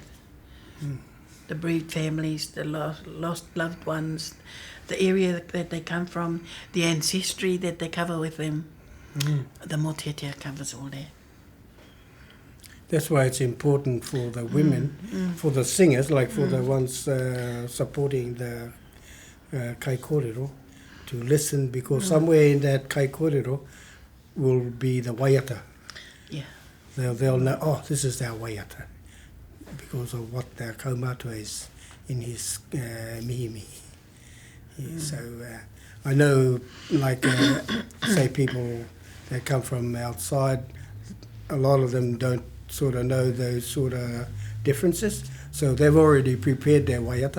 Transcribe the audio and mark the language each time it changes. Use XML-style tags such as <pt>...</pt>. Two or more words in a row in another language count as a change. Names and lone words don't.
<en>The bereaved families, the lost loved ones, the area that they come from, the ancestry that they cover with them. The motetia covers all that. That's why it's important for the women, for the singers, like for the ones supporting the</en> <mi>kai kōrero,</mi> <en>to listen, because somewhere in that</en> <mi>kai kōrero</mi> <en>will be the waiata. Yeah. They'll know, this is our waiata, because of what the Kaumatua is in his mihi. Yeah, so I know, like, say people that come from outside, a lot of them don't sort of know those sort of differences, so they've already prepared their waiata.</en>